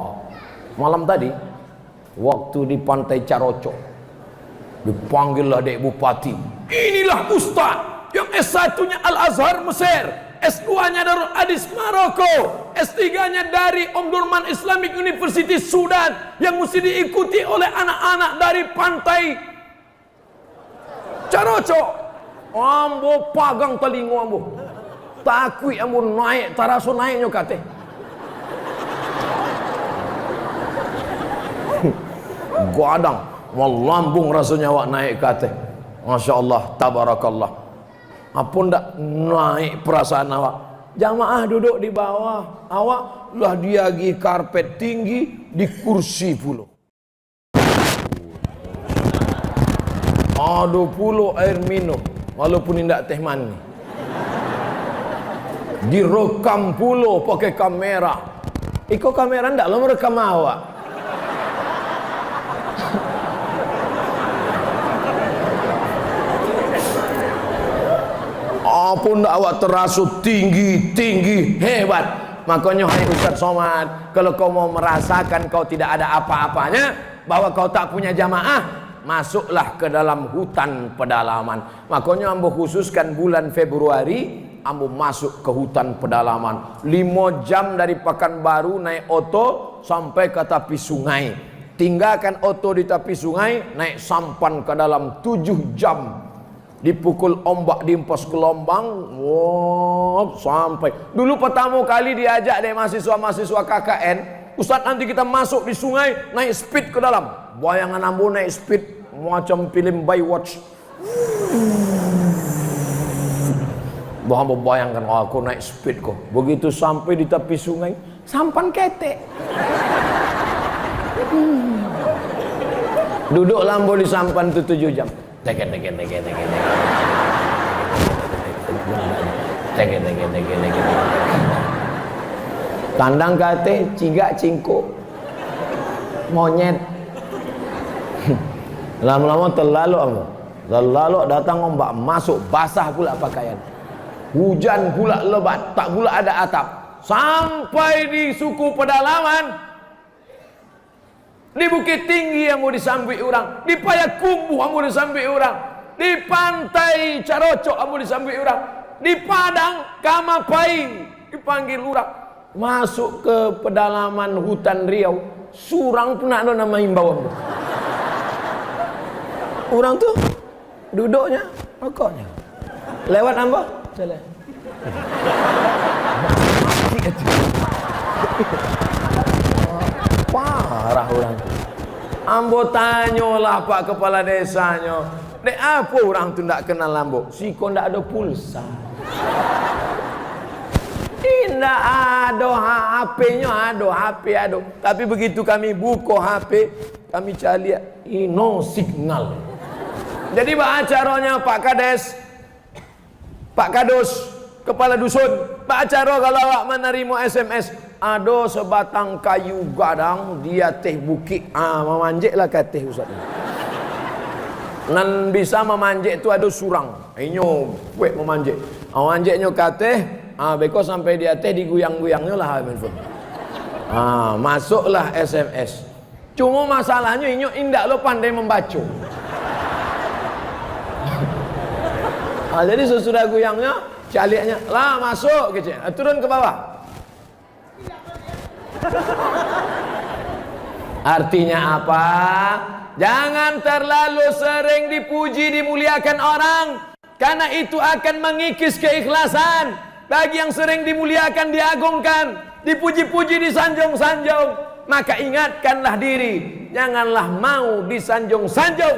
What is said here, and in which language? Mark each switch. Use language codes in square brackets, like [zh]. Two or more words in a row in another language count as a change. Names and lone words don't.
[id] Malam tadi waktu di Pantai Carocok dipanggillah Dek Bupati. Inilah Ustaz yang S1-nya Al-Azhar Mesir, S2-nya Darul Hadis Maroko, S3-nya dari Omdurman Islamic University Sudan, yang mesti diikuti oleh anak-anak dari Pantai Carocok. [min] Ambo pagang telingo ambo, takui ambo naik taraso naiknya kate. Gadang melambung rasanya awak naik kate. [ar] ما شاء الله تبارك الله. [min] Apa ndak naik perasaan awak? Jamaah duduk di bawah, awak lah diagi karpet tinggi di kursi pula. [id] Ada pula air minum walaupun tidak teh manis. Direkam pula pakai kamera. [min] Iko kamera ndak lo merekam awak. Apa ndak awak terasut tinggi hebat. [id] Makanya hai Ustaz Somad, kalau kau mau merasakan kau tidak ada apa-apanya, bahwa kau tak punya jamaah, masuklah ke dalam hutan pedalaman. Makanya ambo khususkan bulan Februari ambo masuk ke hutan pedalaman 5 jam dari Pekanbaru naik oto sampai ke tepi sungai, tinggalkan oto di tepi sungai, naik sampan ke dalam 7 jam, dipukul ombak, diempas gelombang, wow, sampai dulu pertama kali diajak deh mahasiswa-mahasiswa KKN, Ustaz nanti kita masuk di sungai naik speed ke dalam. [min] Bayangan ambo naik speed macam film Baywatch. [id] Ambo bayangkan, oh, aku naik speed kok. [min] Begitu sampai di tepi sungai, sampan ketek. Duduk lambo di sampan itu 7 jam. Teken. Kandang kate, cigak cingko, monyet. [id] Lama-lama terlalu datang ombak, masuk basah pula pakaian. Hujan pula lebat, tak pula ada atap. Sampai di suku pedalaman, di Bukit Tinggi yang mau disambui orang, di Payakumbuh yang mau disambui orang, di Pantai Carocok yang mau disambui orang, di Padang Kamapaing dipanggil orang. [min] Masuk ke pedalaman hutan Riau, surang pun ada nama himbauan. Orang tuh duduknya, rokoknya. Lewat ambo, jalan. Parah orang tuh. Ambo tanyalah Pak Kepala Desanya, dek apa orang tuh ndak kenal ambo? Siko ndak ada pulsa. Tidak ada HP-nya, ada. [id] Tapi begitu kami buka HP, kami cari [en] no signal. [min] Jadi acaranya Pak Kades, Pak Kadus, Kepala Dusun, Pak Acaro kalau awak menerima SMS, ada sebatang kayu gadang, dia teh bukit, memanjeklah kateh Ustaz. Nan bisa memanjek itu ada surang, inyo kuek memanjek. Memanjeknya kateh, beko sampai dia teh diguyang-guyangnya lah. [id] Masuklah SMS. [min] Cuma masalahnya inyo indak lo pandai membaca. Jadi sesudah guyangnya, caliknya lah masuk gitu, turun ke bawah. [id] Artinya apa? Jangan terlalu sering dipuji, dimuliakan orang, karena itu akan mengikis keikhlasan. Bagi yang sering dimuliakan, diagungkan, dipuji-puji, disanjung-sanjung, maka ingatkanlah diri, janganlah mau disanjung-sanjung.